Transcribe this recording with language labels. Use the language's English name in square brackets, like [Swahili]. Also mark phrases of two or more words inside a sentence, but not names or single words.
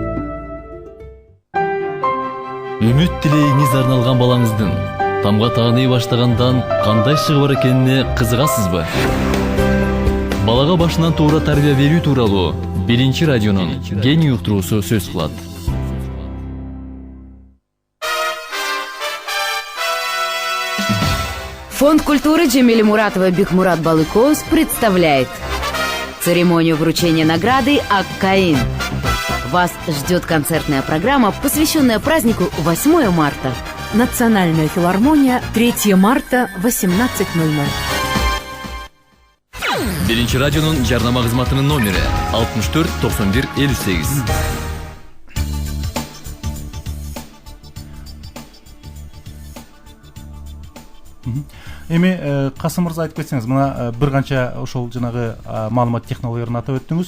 [Kyrgyz] Үмүт тилегиңиз арналган балаңыздын тамга тааный баштагандан кандай чыгы бар экенине кызыгасызбы? Балага башынан туура тарбия берүү тууралуу Биринчи радионун гений уктуруусу сөз кылат. [Russian] Фонд культуры Джемили Муратова Бикмурат Балыкоус представляет церемонию вручения награды «Ак-Каин». Вас ждет концертная программа, посвященная празднику 8 марта. Национальная филармония, 3 марта, 18:00. [Kyrgyz] Биринчи радионун жарнама кызматынын номери 64 91 58. Эми Касым мырза айтып кетсеңиз, мына бир канча ошол жанагы маалымат технологияларын атап өттүңүз.